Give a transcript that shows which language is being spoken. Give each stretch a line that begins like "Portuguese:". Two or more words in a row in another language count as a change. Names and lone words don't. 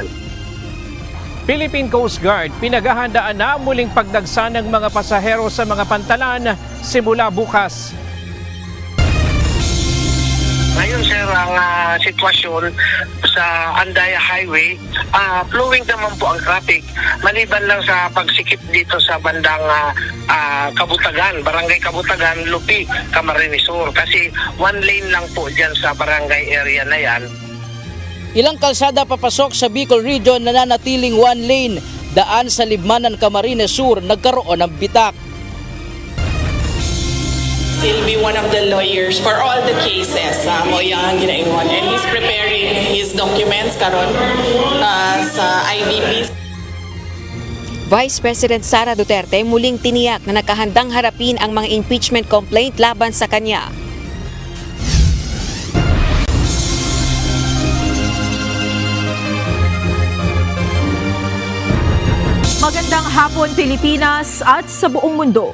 Filipino: Philippine Coast Guard pinaghahandaan na muling pagdagsa ng mga pasahero sa mga pantalan simula bukas. Ngayon sir, ang sitwasyon sa Andaya Highway,
English: flowing naman
Filipino: po ang traffic. Maliban lang sa pagsikip dito sa bandang Kabutagan, Barangay Kabutagan, Lupi, Camarines Sur. Kasi
English: one lane
Filipino: lang po dyan sa barangay area na yan. Ilang kalsada papasok sa Bicol Region na nanatiling
English: one lane.
Filipino: Daan sa Libmanan, Camarines Sur, nagkaroon ng bitak.
English: He'll be one of the lawyers for all the cases
Cebuano: mo yang ginaingon,
English: and he's preparing his documents
Cebuano: karon sa IDP.
Filipino: Vice President Sara Duterte muling tiniyak na nakahandang harapin ang mga
English: impeachment complaint
Filipino: laban sa kanya. Magandang hapon Pilipinas at sa buong mundo.